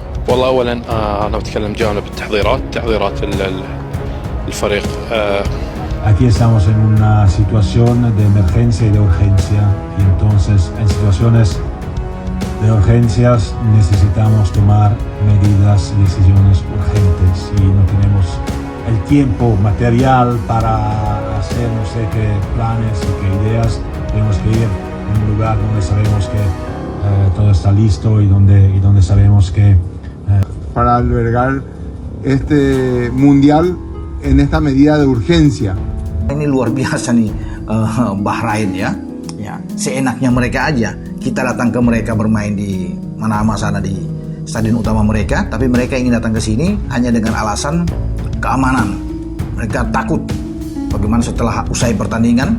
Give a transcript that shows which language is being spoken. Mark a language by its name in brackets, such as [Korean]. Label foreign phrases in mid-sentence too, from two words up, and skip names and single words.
[Arabic] والله أولا أنا بتكلم جانب تحضيرات الفريق. [Spanish] Aquí estamos en una situación de emergencia y de urgencia, y entonces en situaciones de urgencias necesitamos tomar medidas y decisiones urgentes, y no tenemos el tiempo material para hacer no sé qué planes y qué ideas. Tenemos que ir a un lugar donde sabemos que todo está listo y donde sabemos que para albergar este mundial en esta medida de urgencia. [Indonesian] Ini luar biasa nih Bahrain ya. Seenaknya mereka aja. Kita datang ke mereka bermain di Manama sana di stadion utama mereka, tapi mereka ingin datang ke sini hanya dengan alasan keamanan. Mereka takut bagaimana setelah usai pertandingan.